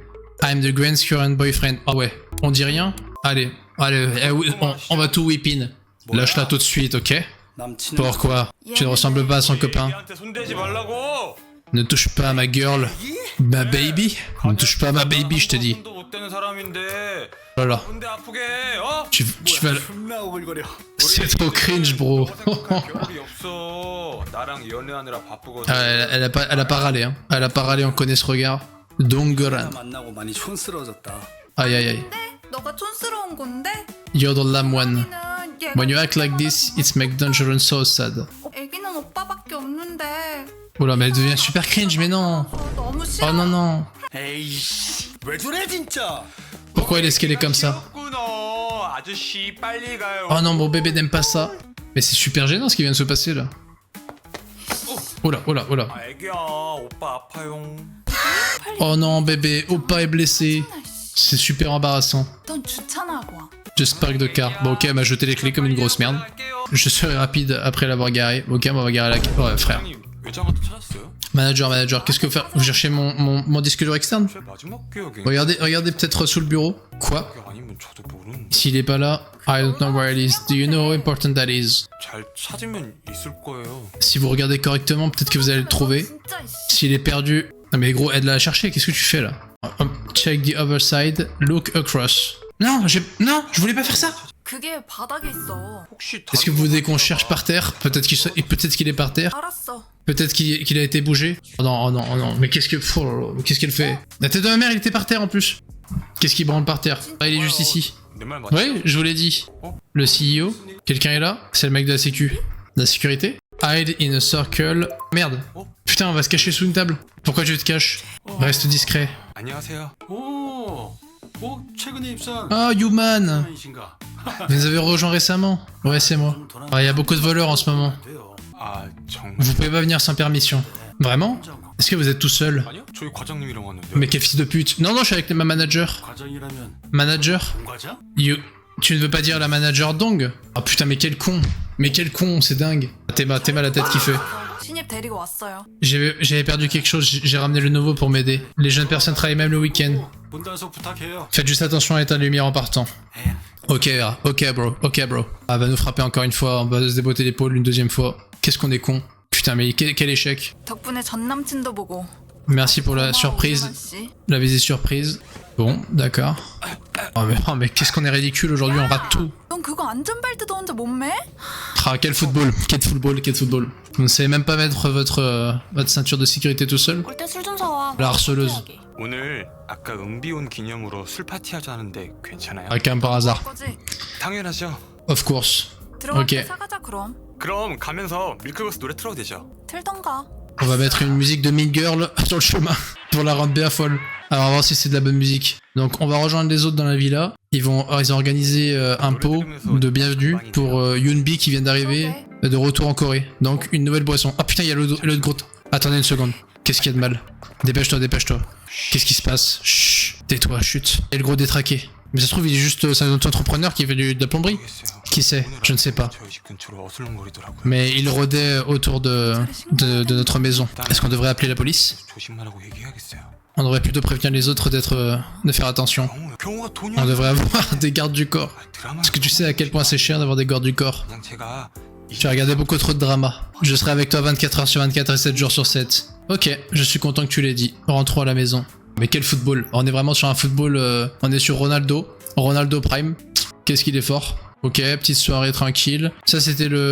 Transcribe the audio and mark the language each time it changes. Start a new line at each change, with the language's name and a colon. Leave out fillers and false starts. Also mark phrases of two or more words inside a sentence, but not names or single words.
English: I'm the grand's current boyfriend.
French: Ah ouais, on dit rien? Allez, on va tout
English: whip in.
French: Lâche-la tout de suite, ok?
Korean: 남친은
French: Pourquoi? Tu ne ressembles pas à son copain. Ne touche pas à ma girl. Ma baby? Ne touche pas à ma baby, je te dis. Voilà. Tu vas...
Korean: 존나 오글거려.
French: C'est trop cringe, bro. Ah, elle a pas râlé, hein. Elle a pas râlé, on connaît ce regard. Dongoran.
Korean: 만나고 많이 촌스러워졌다.
French: Aïe aïe aïe.
Korean: 너가 촌스러운 건데?
English: You're the lamb one.
Korean: 애기는 얘가
English: When you act like this, it's make Dungeon so sad.
Korean: 애기는 오빠밖에 없는데.
French: Oula, mais elle devient super cringe, mais non.
Korean: 너무 싫어.
French: Oh non, non.
Korean: 에이씨, 왜 저래 진짜?
French: Pourquoi elle est qu'elle est comme ça? Oh non, mon bébé n'aime pas ça. Mais c'est super gênant ce qui vient de se passer là. Oula. Oh non, bébé, Oppa est blessé. C'est super embarrassant.
Korean: 넌 주차나고 와.
French: J'espère que de car. Bon, ok, elle m'a jeté les clés comme une grosse merde. Je serai rapide après l'avoir garé. Ok, on va garer la... Ouais, frère. Manager, qu'est-ce que vous faites? Vous cherchez mon disque dur externe? Regardez peut-être sous le bureau. Quoi? S'il est pas là,
English: I don't know where it is. Do you know how important that is?
French: Si vous regardez correctement, peut-être que vous allez le trouver.
Korean: 진짜 씨.
French: S'il est perdu... Non mais gros, aide-la à chercher, qu'est-ce que tu fais là?
English: Check the other side, look across.
French: Non, je voulais pas faire ça.
Korean: 그게 바닥에 있어.
French: Est-ce que vous voulez qu'on cherche par terre? Peut-être qu'il est par terre.
Korean: 알았어.
French: Peut-être qu'il a été bougé. Oh non. Mais qu'est-ce qu'elle fait? La tête de ma mère, il était par terre en plus. Qu'est-ce qu'il branle par terre? Ah, il est juste ici. Ouais, je vous l'ai dit. Le CEO. Quelqu'un est là? C'est le mec de la sécu. De la sécurité?
English: Hide in a circle.
French: Merde. Putain, on va se cacher sous une table. Pourquoi tu te caches? Reste discret.
Korean: 오, 최근에 입사한 Ah, Human. 분이신가?
French: Vous avez rejoint récemment? Ouais, c'est moi. Ah, il y a beaucoup de voleurs en ce moment. Vous pouvez pas venir sans permission. Vraiment? Est-ce que vous êtes tout seul? Mais quel fils de pute. Non, je suis avec ma manager.
Korean: 과장이라면 Manager? 공과장?
French: Tu ne veux pas dire la manager Dong? Ah putain, mais quel con, c'est dingue. T'es mal la tête qui fait.
Korean: 신입 데리고 왔어요.
French: J'avais perdu quelque chose, j'ai ramené le nouveau pour m'aider. Les jeunes personnes travaillent même le week-end.
Korean: 분단속 부탁해요.
French: Faites juste attention à l'état de lumière en partant.
English: Ok bro.
French: Ah, va nous frapper encore une fois, on va se débotter l'épaule une deuxième fois. Qu'est-ce qu'on est con. Putain, mais quel échec.
Korean: 덕분에 전 남친도 보고.
French: Merci pour la surprise,
Korean: 씨.
French: la visite surprise. Bon, d'accord. Oh mais qu'est-ce qu'on est ridicule aujourd'hui, on rate tout.
Korean: 넌 그거 안전벨트도 혼자 못 매?
French: Ah, quel football. Vous ne savez même pas mettre votre ceinture de sécurité tout seul?
Korean: 올 때 술 좀 사와.
French: La harceleuse.
Korean: 오늘 아까 은비 온 기념으로 술 파티하자 하는데 괜찮아요?
French: Ah, comme par hasard.
Korean: 거지? 당연하죠.
English: Of course.
Korean: 들어갈 Ok. 때 사가자 그럼. 그럼 가면서 밀크버스 노래 틀어도 되죠? 틀던가.
French: On va mettre une musique de Mean Girl sur le chemin pour la rendre bien folle. Alors, on va voir si c'est de la bonne musique. Donc, on va rejoindre les autres dans la villa. Ils ont organisé un pot de bienvenue pour Yoonbi qui vient d'arriver de retour en Corée. Donc, une nouvelle boisson. Ah putain, il y a l'autre gros. Attendez une seconde. Qu'est-ce qu'il y a de mal? Dépêche-toi. Qu'est-ce qui se passe? Chut, tais-toi, chut. Et le gros détraqué. Mais ça se trouve, il est juste. C'est un auto-entrepreneur qui fait de la plomberie. Qui sait? Je ne sais pas. 저희 집 근처로 어슬렁거리더라고요. Mais il rôdait autour de notre maison. Est-ce qu'on devrait appeler la police? 조심하라고 얘기해야겠어요. On devrait plutôt prévenir les autres de faire attention. 경호가 돈이 On devrait avoir des gardes du corps. 드라마. Est-ce que tu sais à quel point c'est cher d'avoir des gardes du corps? 그냥 제가 Tu as regardé beaucoup trop de drama. Je serai avec toi 24 heures sur 24 et 7 jours sur 7. Ok, je suis content que tu l'aies dit. Rentrons à la maison. Mais quel football? On est vraiment sur un football... on est sur Ronaldo. Ronaldo Prime. Qu'est-ce qu'il est fort. Ok, petite soirée tranquille. Ça c'était le...